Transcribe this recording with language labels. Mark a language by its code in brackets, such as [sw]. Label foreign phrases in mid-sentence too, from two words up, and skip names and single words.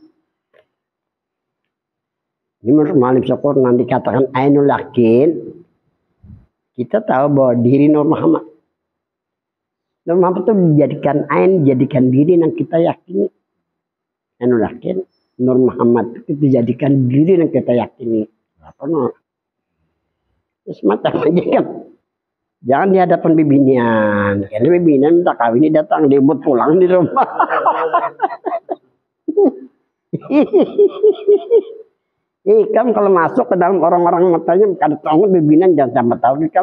[id] Ini menurut Malim Syukur nanti katakan [ar] عين اليقين, [id] kita tahu bahwa diri Nur Muhammad. Nur Muhammad itu dijadikan ain, dijadikan diri yang kita yakini. [ar] عين اليقين, [id] Nur Muhammad itu dijadikan diri yang kita yakini. Apa Nur? Semacam aja kan. [bjn] Jangan di hadapan bibinian. Karena bibinian minta kawin ini datang, dibuat pulang di rumah. Ikam kalau masuk ke dalam orang-orang matanya kada tahu bibinian jangan sampai tahu ikam.